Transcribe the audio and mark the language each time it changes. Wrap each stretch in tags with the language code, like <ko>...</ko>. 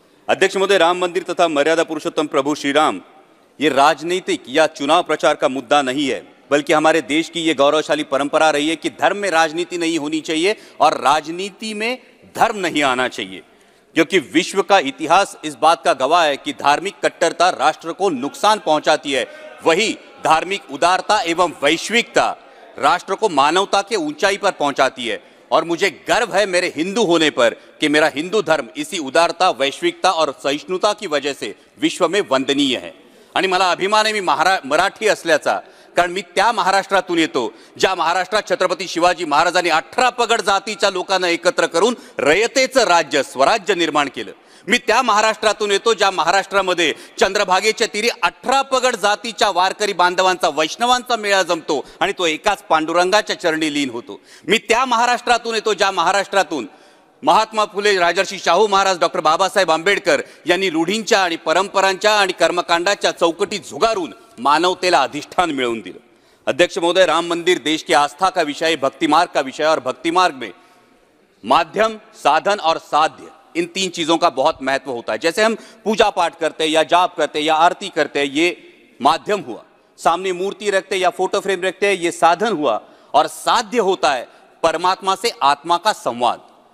<hi>अध्यक्ष महोदय, राम मंदिर तथा मर्यादा पुरुषोत्तम प्रभु श्री राम ये राजनीतिक या चुनाव प्रचार का मुद्दा नहीं है, बल्कि हमारे देश की ये गौरवशाली परंपरा रही है कि धर्म में राजनीति नहीं होनी चाहिए और राजनीति में धर्म नहीं आना चाहिए, क्योंकि विश्व का इतिहास इस बात का गवाह है कि धार्मिक कट्टरता राष्ट्र को नुकसान पहुंचाती है, वही धार्मिक उदारता एवं वैश्विकता राष्ट्र को मानवता के ऊंचाई पर पहुंचाती है। और मुझे गर्व है मेरे हिंदू होने पर कि मेरा हिंदू धर्म इसी उदारता, वैश्विकता और सहिष्णुता की वजह से विश्व में वंदनीय है।</hi> <mr>आणि मला अभिमान आहे मी मराठी असल्याचा, कारण मी त्या महाराष्ट्रातून येतो ज्या महाराष्ट्रात छत्रपती शिवाजी महाराजांनी 18 पगड जातीच्या लोकांना एकत्र करून रयतेचं राज्य स्वराज्य निर्माण केलं। मी त्या महाराष्ट्रातून येतो ज्या महाराष्ट्रामध्ये चंद्रभागेच्या तीरी 18 पगड जातीच्या वारकरी बांधवांचा वैष्णवांचा मेळा जमतो आणि तो एकाच पांडुरंगाच्या चरणी लीन होतो। मी त्या महाराष्ट्रातून येतो ज्या महाराष्ट्रातून महात्मा फुले, राजर्षी शाहू महाराज, डॉक्टर बाबासाहेब आंबेडकर यांनी रूढींच्या आणि परंपरांच्या आणि कर्मकांडाच्या चौकटी झुगारून मानवतेला अधिष्ठान मिळवून दिलं।</mr> <hi>अध्यक्ष महोदय, राम मंदिर देश की आस्था का विषय है, भक्ति मार्ग का विषय है और भक्ति मार्ग में माध्यम, साधन और साध्य इन 3 चीजों का बहुत महत्व होता है। जैसे हम पूजा पाठ करते हैं या जाप करते हैं या आरती करते हैं, ये माध्यम हुआ, सामने मूर्ति रखते या फोटो फ्रेम रखते हैं, ये साधन हुआ, और साध्य होता है परमात्मा से आत्मा का संवाद।</hi>